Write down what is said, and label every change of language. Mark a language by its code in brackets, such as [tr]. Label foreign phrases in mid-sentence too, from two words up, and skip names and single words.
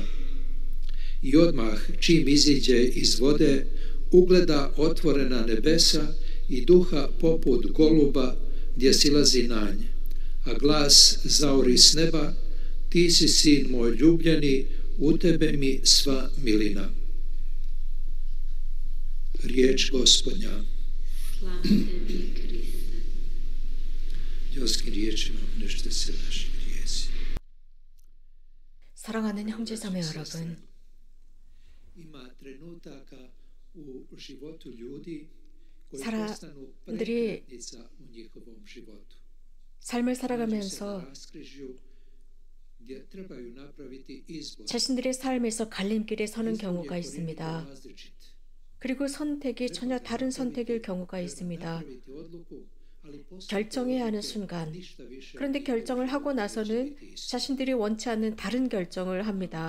[hr] I odmah čim iziđe iz vode, ugleda otvorena nebesa i duha poput goluba gdje silazi na nje, a glas zaori s neba: ti si sin moj ljubljeni, u tebe mi sva milina. Riječ Gospodnja. Slava tebi, Kriste. Ljudskim riječima unište se naši grijesi. [ko] 사랑하는 형제자매 여러분, [hr] Ima trenutaka u životu ljudi koji [ko] 사람들이 [hr] postanu prekretnica u njihovom životu. [ko] 삶을 살아가면서 [hr] gdje trebaju napraviti izbor. [ko] 자신들의 삶에서 갈림길에 서는 경우가 있습니다. 그리고 선택이 전혀 다른 선택일 경우가 있습니다. 결정해야 하는 순간, 그런데 결정을 하고 나서는 자신들이 원치 않는 다른 결정을 합니다.